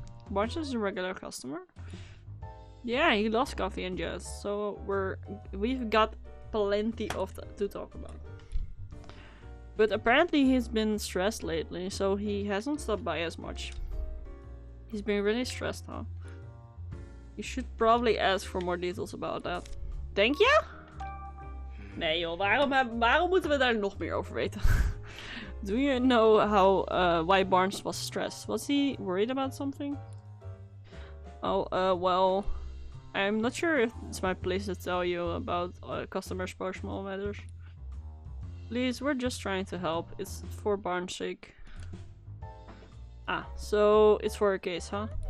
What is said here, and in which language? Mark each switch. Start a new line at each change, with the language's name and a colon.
English: Barnes is a regular customer. Yeah, he loves coffee and jazz, so we've got plenty of to talk about. But apparently he's been stressed lately, so he hasn't stopped by as much. He's been really stressed, huh? You should probably ask for more details about that.
Dutch: Denk je? Nee joh, waarom moeten we daar nog meer over weten?
English: Do you know why Barnes was stressed? Was he worried about something? Oh, well, I'm not sure if it's my place to tell you about customers' personal matters. Please, we're just trying to help. It's for Barnes' sake. Ah, so it's for a case, huh?